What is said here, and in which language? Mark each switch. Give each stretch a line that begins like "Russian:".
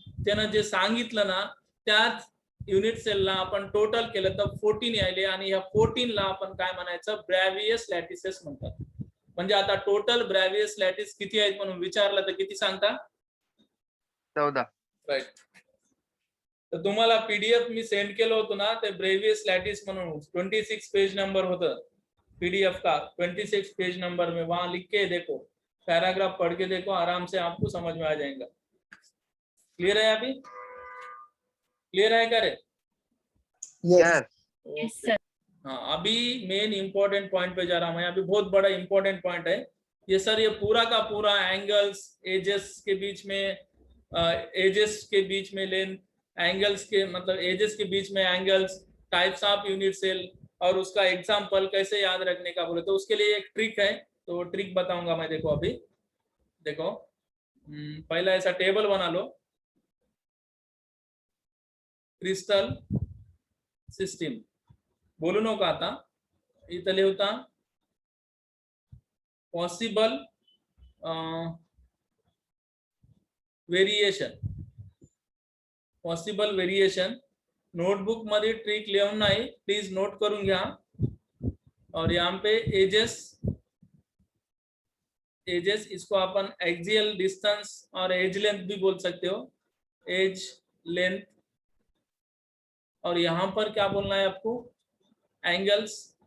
Marathi: त्यानं जे सांगितलं ना, त्याच युनिट सेलला आपण टोटल केलं तर 14 यायले आणि ह्या 14 ला आपण काय म्हणायचं, ब्रॅव्हियस लॅटिसेस म्हणतात. म्हणजे आता टोटल ब्रॅव्हियस लॅटिस किती आहेत म्हणून विचारलं तर किती सांगता? 14. राईट. तर तुम्हाला पीडीएफ मी सेंड केलं होतं ना, ते ब्रेवियस लैटिस म्हणून 26 पेज नंबर होतं पीडीएफ का.
Hindi: 26 पेज नंबर में वहां लिख के देखो, पैराग्राफ पढ़ के देखो, आराम से आपको समझ में आ जाएगा. क्लियर है? अभी क्लियर है क्या रे?
English: Yes. Yes.
Hindi: हाँ, अभी मेन इंपॉर्टेंट पॉइंट पे जा रहा हूँ मैं. अभी बहुत बड़ा इंपॉर्टेंट पॉइंट है ये सर. ये पूरा का पूरा एंगल्स, एजेस के बीच में, एजेस के बीच में लेंथ, एंगल्स के मतलब एजेस के बीच में angles, types of unit cell और उसका एग्जाम्पल कैसे याद रखने का बोले तो उसके लिए एक ट्रिक है. तो ट्रिक बताऊंगा मैं. देखो अभी देखो, पहला ऐसा टेबल बना लो,
Marathi: क्रिस्टल सिस्टीम बोलू नको आता. इथं लिहता possible variation, possible variation. Notebook मध्ये ट्रिक लिहून नाही, प्लीज नोट करून घ्या.
Hindi: और यहाँ पे एजेस, एजेस इसको अपन एक्सियल डिस्टेंस और एज लेंथ भी बोल सकते हो, एज लेंथ. और यहाँ पर क्या बोलना है आपको, एंगल्स.